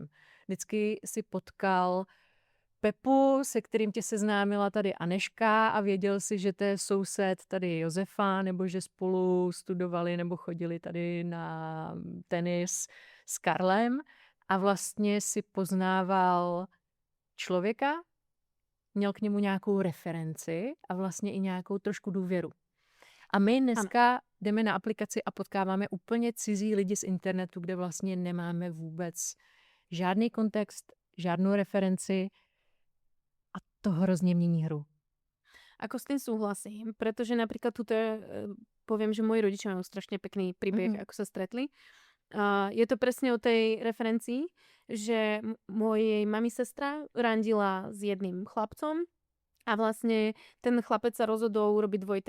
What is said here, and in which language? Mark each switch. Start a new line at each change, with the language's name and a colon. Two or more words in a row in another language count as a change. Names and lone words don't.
Czech: Vždycky si potkal Pepu, se kterým tě seznámila tady Aneška a věděl si, že to je soused tady Josefa, nebo že spolu studovali nebo chodili tady na tenis s Karlem a vlastně si poznával člověka, měl k němu nějakou referenci a vlastně i nějakou trošku důvěru. A my dneska jdeme na aplikaci a potkáváme úplně cizí lidi z internetu, kde vlastně nemáme vůbec žádný kontext, žádnou referenci a to hrozně mění hru.
Slovak: Ako s tým súhlasím, pretože napríklad tuto poviem, že moji rodičia majú strašne pekný príbeh, ako sa stretli. Je to presne o tej referencii, že mojej mami sestra randila s jedným chlapcom a vlastne ten chlapec sa rozhodol urobiť dvojité